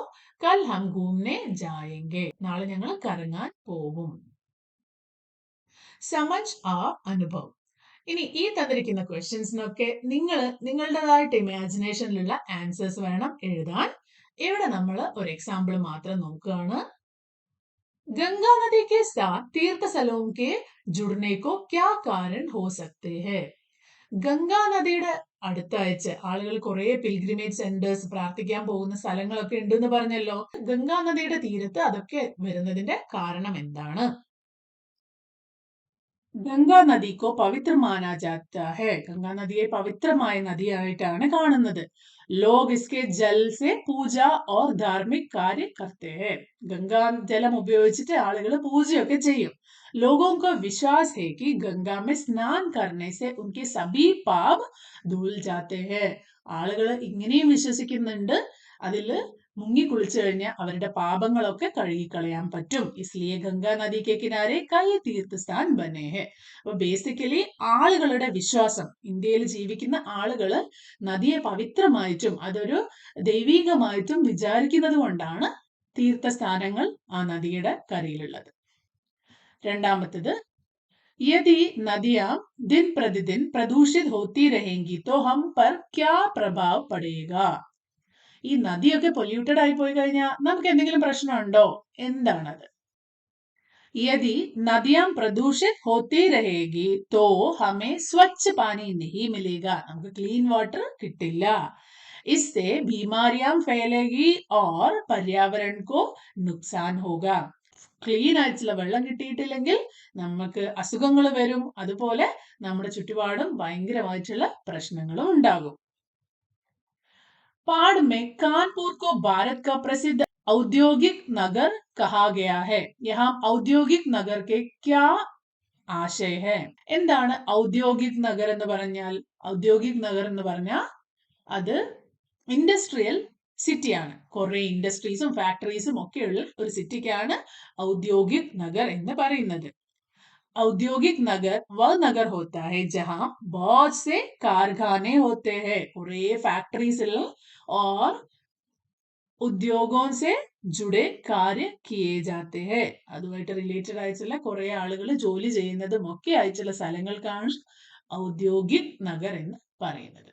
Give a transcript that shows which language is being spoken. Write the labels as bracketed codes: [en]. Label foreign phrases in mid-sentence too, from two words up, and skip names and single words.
[hi] कल हम घूमने जाएंगे, [ml] നാളെ ഞങ്ങൾ കറങ്ങാൻ പോകും. [hi] समझ आ अनुभव. [ml] ഇനി ഈ തന്നിരിക്കുന്ന ക്വസ്റ്റ്യൻസിനൊക്കെ നിങ്ങൾ നിങ്ങളുടേതായിട്ട് ഇമാജിനേഷനിലുള്ള ആൻസേഴ്സ് വേണം എഴുതാൻ. ഇവിടെ നമ്മൾ ഒരു എക്സാമ്പിൾ മാത്രം നോക്കുകയാണ്. [hi] गंगा नदी के साथ तीर्थ स्थलों के जुड़ने को क्या कारण हो सकते हैं? [ml] ഗംഗാ നദിയുടെ അടുത്തയച്ച് ആളുകൾ കുറെ പിൽഗ്രിമേജ് സെന്റേഴ്സ്, പ്രാർത്ഥിക്കാൻ പോകുന്ന സ്ഥലങ്ങളൊക്കെ ഉണ്ടെന്ന് പറഞ്ഞല്ലോ. ഗംഗാ നദിയുടെ തീരത്ത് അതൊക്കെ വരുന്നതിന്റെ കാരണം എന്താണ്? [hi] गंगा नदी को पवित्र माना जाता है, [ml] ഗംഗാ നദിയെ പവിത്രമായ നദിയായിട്ടാണ് കാണുന്നത്. [hi] लोग इसके जल से पूजा और धार्मिक कार्य करते हैं, [ml] ഗംഗാ ജലം ഉപയോഗിച്ചിട്ട് ആളുകൾ പൂജയൊക്കെ ചെയ്യും. [hi] लोगों का विश्वास है कि गंगा में स्नान करने से उनके सभी पाप धुल जाते हैं. [ml] ആളുകൾ ഇങ്ങനെയും വിശ്വസിക്കുന്നുണ്ട്, അതിൽ മുങ്ങി കുളിച്ചു കഴിഞ്ഞാൽ അവരുടെ പാപങ്ങളൊക്കെ കഴുകിക്കളയാൻ പറ്റും. [hi] इसलिए गंगा नदी के किनारे कई तीर्थस्थान बने हैं. [ml] അപ്പൊ ബേസിക്കലി ആളുകളുടെ വിശ്വാസം, ഇന്ത്യയിൽ ജീവിക്കുന്ന ആളുകള് നദിയെ പവിത്രമായിട്ടും അതൊരു ദൈവികമായിട്ടും വിചാരിക്കുന്നത് കൊണ്ടാണ് തീർത്ഥസ്ഥാനങ്ങൾ ആ നദിയുടെ കരയിലുള്ളത്. [hi] രണ്ടാമത്തത് यदि नदियां दिन प्रतिदिन प्रदूषित होती रहेंगी तो हम पर क्या प्रभाव पड़ेगा? [ml] ഈ നദിയൊക്കെ പൊല്യൂട്ടഡ് ആയി പോയി കഴിഞ്ഞാൽ നമുക്ക് എന്തെങ്കിലും പ്രശ്നമുണ്ടോ? എന്താണത്? [hi] यदि नदियां प्रदूषित होती रहेगी तो हमें स्वच्छ पानी नहीं मिलेगा, [ml] നമുക്ക് ക്ലീൻ വാട്ടർ കിട്ടില്ല. [hi] इससे बीमारियां फैलेगी और पर्यावरण को नुकसान होगा. [ml] ക്ലീൻ ആയിട്ടുള്ള വെള്ളം കിട്ടിയിട്ടില്ലെങ്കിൽ നമുക്ക് അസുഖങ്ങൾ വരും. അതുപോലെ നമ്മുടെ ചുറ്റുപാടും ഭയങ്കരമായിട്ടുള്ള പ്രശ്നങ്ങളും ഉണ്ടാകും. [hi] पाड़ में कानपुर को भारत का प्रसिद्ध औद्योगिक नगर कहा गया है. यहाँ औद्योगिक नगर के क्या ആശയ है? [ml] എന്താണ് [hi] औद्योगिक नगर [ml] എന്ന് പറഞ്ഞാൽ? [hi] औद्योगिक नगर [ml] എന്ന് പറഞ്ഞാൽ അത് [en] industrial cityയാണ്. [ml] കുറെ ഇൻഡസ്ട്രീസും ഫാക്ടറീസും ഒക്കെയുള്ള ഒരു സിറ്റിക്കാണ് [hi] औद्योगिक नगर [ml] എന്ന് പറയുന്നത്. [hi] औद्योगिक नगर वह नगर होता है जहां बहुत से कारखाने होते हैं, कुरे फैक्ट्रीज और उद्योगों से जुड़े कार्य किए जाते हैं. [ml] അതുമായിട്ട് റിലേറ്റഡ് ആയിട്ടുള്ള കുറെ ആളുകൾ ജോലി ചെയ്യുന്നതും ഒക്കെ ആയിട്ടുള്ള സ്ഥലങ്ങൾക്കാണ് [hi] औद्योगिक नगर [ml] എന്ന് പറയുന്നത്.